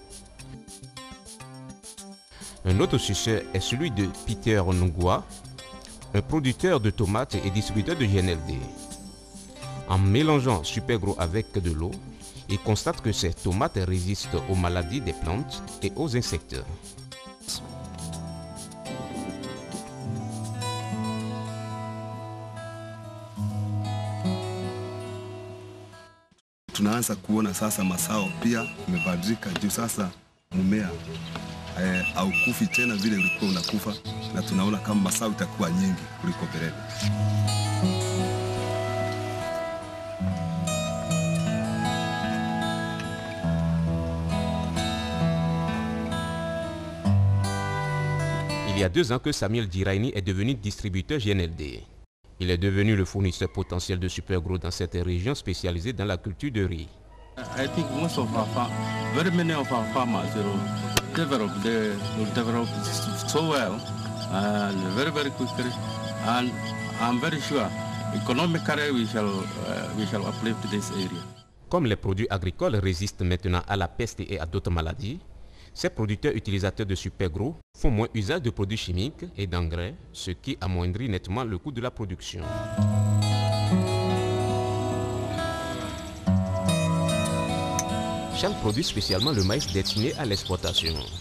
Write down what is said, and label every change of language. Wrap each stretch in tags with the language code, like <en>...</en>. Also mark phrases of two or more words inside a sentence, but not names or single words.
<fr>Un autre succès est celui de Peter Nongroué, un producteur de tomates et distributeur de GNLD. En mélangeant Supergrow avec de l'eau, il constate que ces tomates résistent aux maladies des plantes et aux insectes.</fr> <sw>Tunaanza kuona sasa mazao pia imebadilika juu sasa mmea haukufi tena vile ulikuwa unakufa, na tunaona kama mazao itakuwa nyingi kuliko mbeleni.</sw> <fr>Il y a 2 ans que Samuel Diraini est devenu distributeur GNLD. Il est devenu le fournisseur potentiel de Supergrow dans cette région spécialisée dans la culture de riz.</fr> <en>I think most of our very many of our farmers will develop so well and very quickly, and I'm very sure economically we shall uplift this area.</en> <fr>Comme les produits agricoles résistent maintenant à la peste et à d'autres maladies, ces producteurs utilisateurs de Supergrow font moins usage de produits chimiques et d'engrais, ce qui amoindrit nettement le coût de la production. Charles produit spécialement le maïs destiné à l'exportation.</fr>